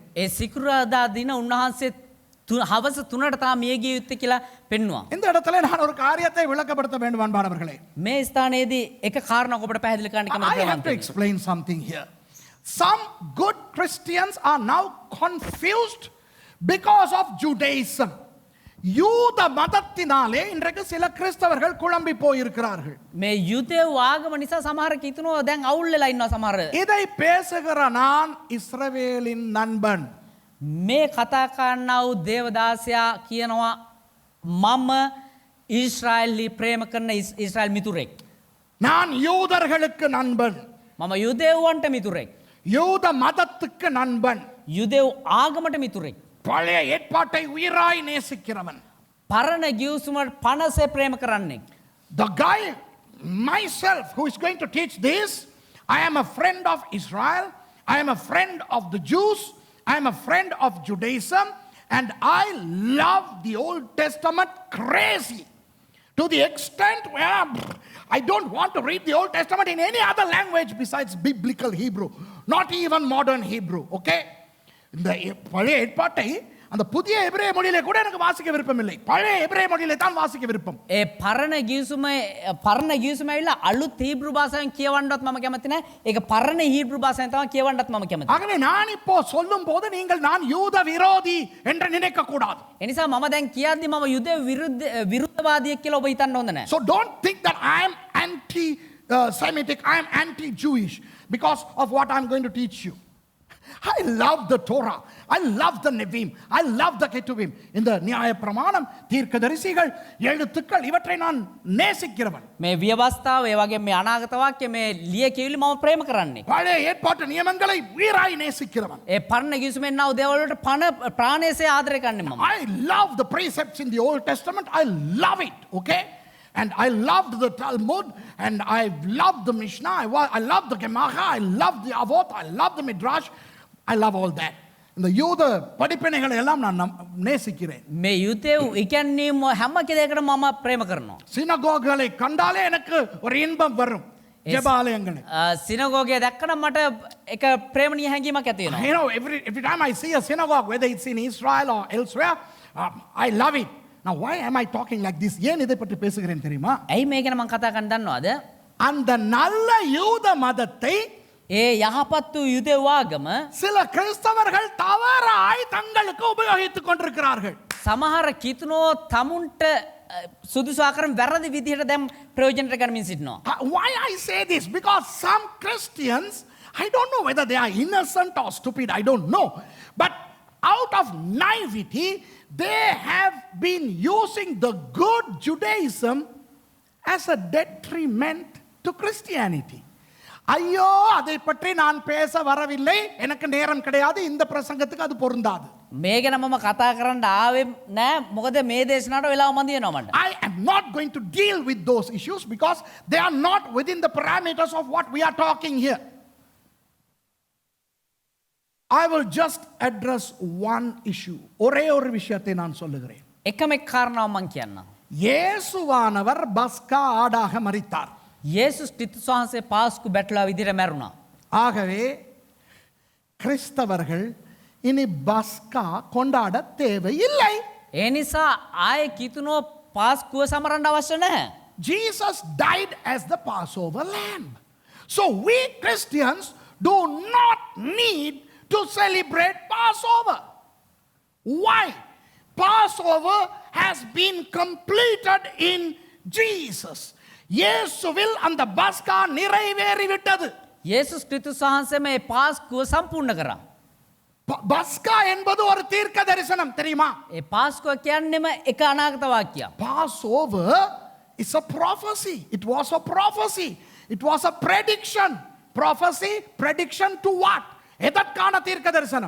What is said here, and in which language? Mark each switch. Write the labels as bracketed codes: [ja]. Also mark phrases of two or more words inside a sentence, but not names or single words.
[si] ඒ සිකුරාදා දින උන්වහන්සේ හවස 3ට තා මිය ගිය යුත්තේ කියලා පෙන්වුවා. [ta] இந்த இடத்துல நான் ஒரு காரியத்தை விளக்கப்படுத்த வேண்டும் அன்பானவர்களே. [si] මේ ස්ථානයේදී එක කාරණාවක් ඔබට පැහැදිලි කරන්න කැමතියි. [en] I have to explain something here. Some good Christians are now confused because of Judaism. [ta] யூத மதத்தினாலே இன்றைக்கு சில கிறிஸ்தவர்கள் குழம்பி போயிருக்கிறார்கள். [si] මේ යුදෙව් ආගම නිසා සමහර කිතුනෝ දැන් අවුල් වෙලා ඉන්නවා සමහර. [ta] இதை பேசுகிற நான் இஸ்ரவேலின் நண்பன். [si] මේ කතා කරන්නා වූ දේවදාසයා කියනවා මම ඊශ්‍රායලි ප්‍රේම කරන ඊශ්‍රායල් මිතුරෙක්. [ta] நான் யூதர்களுக்கு நண்பன். [si] මම යුදෙව්වන්ට මිතුරෙක්. [ta] யூத மதத்துக்கு நண்பன். [si] යුදෙව් ආගමට මිතුරෙක්. [ta] பழைய ஏற்பாட்டை உயிராய் நேசிக்கிறவன். [si] පරණ ගිවිසුමට පනසේ ප්‍රේම කරන්නේ. [en] The guy myself who is going to teach this, I am a friend of Israel, I am a friend of the Jews, I am a friend of Judaism, and I love the Old Testament crazy to the extent where I don't want to read the Old Testament in any other language besides biblical Hebrew, not even modern Hebrew, okay? [ta] இந்த பழைய ஏற்பாட்டை அந்த புதிய எபிரேய மொழியிலே கூட எனக்கு வாசிக்க விருப்பம் இல்லை. பழைய எபிரேய மொழியிலே தான் வாசிக்க விருப்பம். [si] ඒ පරණ ගිවිසුම ඇවිල්ලා අලුත් හීබ්‍රු භාෂාවෙන් කියවන්නවත් මම කැමති නැහැ. ඒක පරණ හීබ්‍රු භාෂාවෙන් තමයි කියවන්නත් මම කැමති. [ta] ஆகவே நான் இப்போ சொல்லும் போது நீங்கள் நான் யூத விரோதி என்று நினைக்க கூடாது. [si] ඒ නිසා මම දැන් කියද්දි මම යුදෙව් විරුද්ධවාදියෙක් කියලා ඔබ හිතන්න හොඳ නැහැ. [en] So don't think that I am anti-Semitic, I am anti-Jewish because of what I am going to teach you. I love the Torah. I love the Nevi'im. I love the Ketuvim. [ta] இந்த நியாய பிரமாணம், தீர்க்கதரிசிகள், எழுத்துக்கள் இவற்றை நான் நேசிக்கிறவன். [si] මේ ව්‍යවස්ථාව ඒ වගේ මේ අනාගත වාක්‍ය මේ ලිය කියවිලි මම ප්‍රේම කරන්නේ. [ta] பழைய ஏற்பாட்டு நியமங்களை உயிராய் நேசிக்கிறவன். [si] ඒ පරණ ගිවිසුමෙන් ආව දේවල් වලට ප්‍රාණයසේ ආදරය කරන්නේ මම. [en] I love the precepts in the Old Testament. I love it. Okay? And I loved the Talmud, and I loved the Mishnah, I loved the Gemara, I loved the Avot, I loved the Midrash. I love all that. [ta] இந்த யூத படிப்பினைகளை எல்லாம் நான் நேசிக்கிறேன். [si] මේ යුතේ ඉගැන්වීම හැම කෙනෙකුටම මම ප්‍රේම කරනවා. [ta] சினகோகளை கண்டாலே எனக்கு ஒரு இன்பம் வரும். ஜெபாலயங்களை. [si] සිනගෝගය දැක්කම මට එක ප්‍රේමණීය හැඟීමක් ඇති වෙනවා. [en] You know, every time I see a synagogue, whether it's in Israel or elsewhere, I love it. Now, why am I talking like this? [ta] ஏன் இதை பற்றி பேசுகிறேன் தெரியுமா? [si] ඇයි මේ ගැන මම කතා කරන්න දන්නවද? [ta] அந்த நல்ல யூத மதத்தை [si] ඒ යහපත් වූ යුදෙව්වාගම [ta] சில கிறிஸ்தவர்கள் தவறாய் தங்களுக்கு உபயோகித்துக் கொண்டிருக்கிறார்கள். [si] සමහර කිතුනෝ තමුන්ට සුදුසු ආකාරයෙන් වැරදි විදිහට දැන් ප්‍රයෝජනට ගනිමින් සිටිනවා. [en] Why I say this? Because some Christians, I don't know whether they are innocent or stupid, I don't know. But out of naivety, they have been using the good Judaism as a detriment to Christianity. [ta] ஐயோ அதை பற்றி நான் பேச வரவில்லை, எனக்கு நேரம் கிடையாது, இந்த பிரசங்கத்துக்கு அது பொருந்தாது. [si] මේ ගැන මම කතා කරන්න ආවේ නෑ මොකද මේ දේශනාවට වෙලාව මදි වෙනවා මට. [en] I am not going to deal with those issues because they are not within the parameters of what we are talking here. I will just address one issue. [ta] ஒரே ஒரு விஷயத்தை நான் சொல்லுகிறேன். [si] එකම එක් කාරණාවක් මම කියන්නම්. [ta] இயேசுவானவர் பஸ்கா ஆடாக மரித்தார். [si] යේසුස් ක්‍රිස්තුස් වහන්සේ පාස්කු බැටළුවා විදිහට මැරුණා. [ta] ஆகவே கிறிஸ்தவர்கள் இனி பஸ்கா கொண்டாட தேவையில்லை. [si] ඒ නිසා ආයේ කිතුනෝ පාස්කුව සමරන්න අවශ්‍ය නැහැ. [en] Jesus died as the Passover lamb. So we Christians do not need to celebrate Passover. Why? Passover has been completed in Jesus. [ta] இயேசுவில் அந்த பஸ்கா நிறைவேறிவிட்டது. [si] යේසුස් ක්‍රිස්තුස් වහන්සේ මේ පාස්කුව සම්පූර්ණ කරා. [ta] பஸ்கா என்பது ஒரு தீர்க்க தரிசனம் தெரியுமா? [si] ඒ පාස්කුව කියන්නේම එක අනාගත වාක්‍යයක්. [en] Passover is a prophecy. It was a prophecy. It was a prediction. Prophecy, prediction to what? [ta] எதற்கான தீர்க்க தரிசனம்?